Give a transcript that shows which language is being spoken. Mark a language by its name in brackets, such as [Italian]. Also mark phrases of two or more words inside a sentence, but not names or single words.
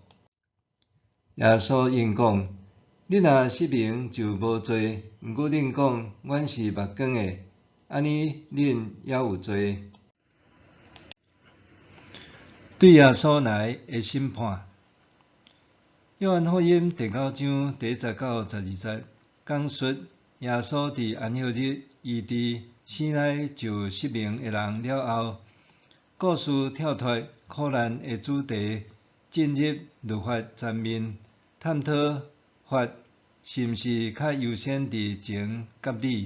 [Min Nan Chinese] 耶稣应讲，你若失明就无罪，毋过恁讲阮是目光的，安尼恁还有罪。对耶稣来的审判。约翰福音第9章第10到12节，讲述耶稣伫安息日医治生来就失明的人了后，故事跳脱苦难的主题，进入律法层面，探讨法是毋是较优先伫情甲理。